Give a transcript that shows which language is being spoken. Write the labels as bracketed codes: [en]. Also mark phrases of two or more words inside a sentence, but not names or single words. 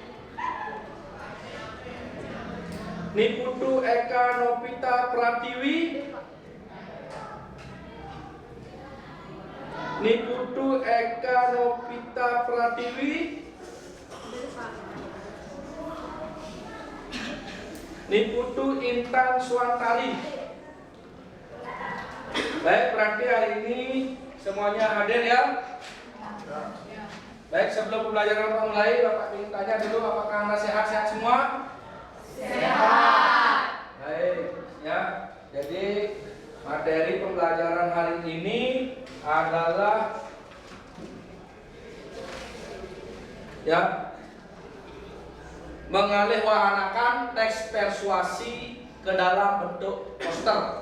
[id] Niputu Eka Nopita Pratiwi. Hadir, Pak. Niputu Eka Nopita Pratiwi. Hadir, Pak. Niputu Intan Suantari. Baik, berarti hari ini semuanya hadir ya. Baik, sebelum pembelajaran kita mulai, Bapak ingin tanya dulu, apakah Anda sehat-sehat semua? Sehat. Baik, ya. Jadi materi pembelajaran hari ini adalah ya mengalihwahanakan teks persuasi ke dalam bentuk poster.